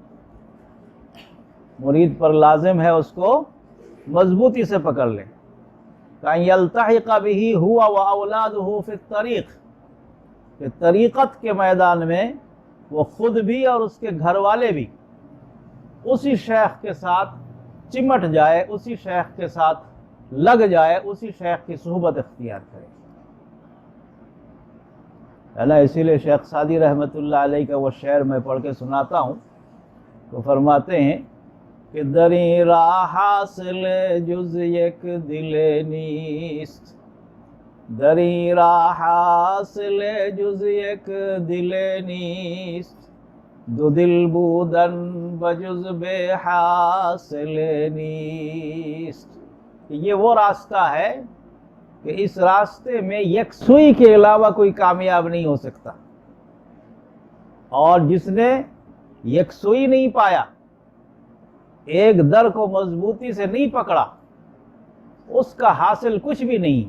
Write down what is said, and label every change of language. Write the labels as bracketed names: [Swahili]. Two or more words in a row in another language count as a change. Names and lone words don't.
[Urdu] مرید پر لازم ہے اس کو مضبوطی سے پکڑ لے، کہ [Arabic] یلتحق بہ هو واولادہ فی الطریق، [Urdu] کہ طریقت کے میدان میں وہ خود بھی اور اس کے گھر والے بھی اسی شیخ کے ساتھ چمٹ جائے، اسی شیخ کے ساتھ لگ جائے، اسی شیخ کی صحبت اختیار کرے، ہے نا۔ اسی لیے شیخ سعدی رحمۃ اللہ علیہ کا وہ شعر میں پڑھ کے سناتا ہوں، تو فرماتے ہیں کہ [Persian] دری راہ حاصل جز یک دل نیست، دری راہ حاصل جز یک دل نیست، دو دل بودن بجز بے حاصل نیست، [Urdu] کہ یہ وہ راستہ ہے کہ اس راستے میں یکسوئی کے علاوہ کوئی کامیاب نہیں ہو سکتا، اور جس نے یکسوئی نہیں پایا، ایک در کو مضبوطی سے نہیں پکڑا، اس کا حاصل کچھ بھی نہیں۔